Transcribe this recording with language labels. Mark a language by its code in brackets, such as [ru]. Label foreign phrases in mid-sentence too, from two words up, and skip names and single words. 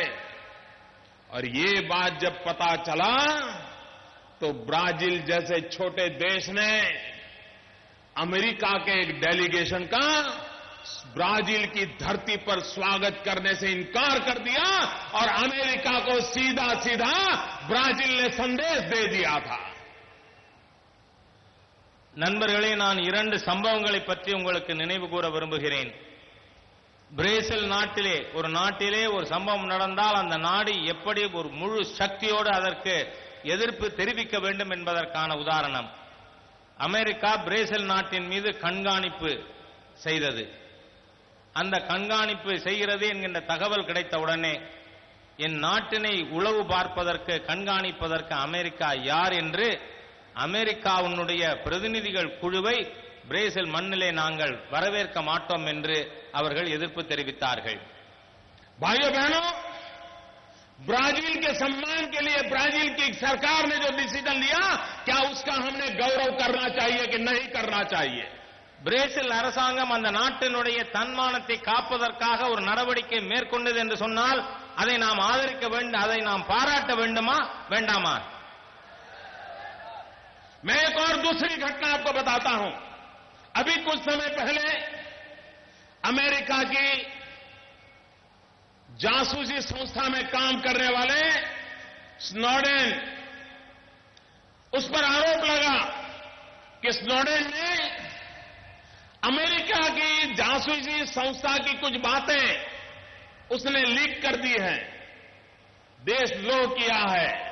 [hi] और ये बात जब पता चला तो ब्राजील जैसे छोटे देश ने अमेरिका के एक डेलीगेशन का ब्राजील की धरती पर स्वागत करने से इनकार कर दिया और अमेरिका को सीधा सीधा ब्राजील ने संदेश दे दिया था. [ta] நண்பர்களே, நான் 2 சம்பவங்களை பற்றி உங்களுக்கு நினைவு கூற விரும்புகிறேன். பிரேசில் நாட்டிலே ஒரு சம்பவம் நடந்தால் அந்த நாடு எப்படி ஒரு முழு சக்தியோடு அதற்கு எதிர்ப்பு தெரிவிக்க வேண்டும் என்பதற்கான உதாரணம். அமெரிக்கா பிரேசில் நாட்டின் மீது கண்காணிப்பு செய்தது. அந்த கண்காணிப்பு செய்கிறது என்கின்ற தகவல் கிடைத்தவுடனே என் நாட்டினை உளவு பார்ப்பதற்கு கண்காணிப்பதற்கு அமெரிக்கா யார் என்று அமெரிக்காவுடைய பிரதிநிதிகள் குழுவை பிரேசில் மண்ணிலே நாங்கள் வரவேற்க மாட்டோம் என்று அவர்கள் எதிர்ப்பு தெரிவித்தார்கள். [hi] भाइयों बहनों, ब्राजील के सम्मान के लिए ब्राजील की सरकार ने जो डिसीजन लिया, क्या उसका हमने गौरव करना चाहिए कि नहीं करना चाहिए? [ta] பிரேசில் அரசாங்கம் அந்த நாட்டினுடைய தன்மானத்தை காப்பதற்காக ஒரு நடவடிக்கை மேற்கொண்டது என்று சொன்னால் அதை நாம் ஆதரிக்க வேண்டும், அதை நாம் பாராட்ட வேண்டுமா வேண்டாமா? [hi] मैं एक और दूसरी घटना आपको बताता हूं. अभी कुछ समय पहले अमेरिका की जासूसी संस्था में काम करने वाले स्नोडेन, उस पर आरोप लगा कि स्नोडेन ने अमेरिका की जासूसी संस्था की कुछ बातें उसने लीक कर दी हैं, देशद्रोह किया है.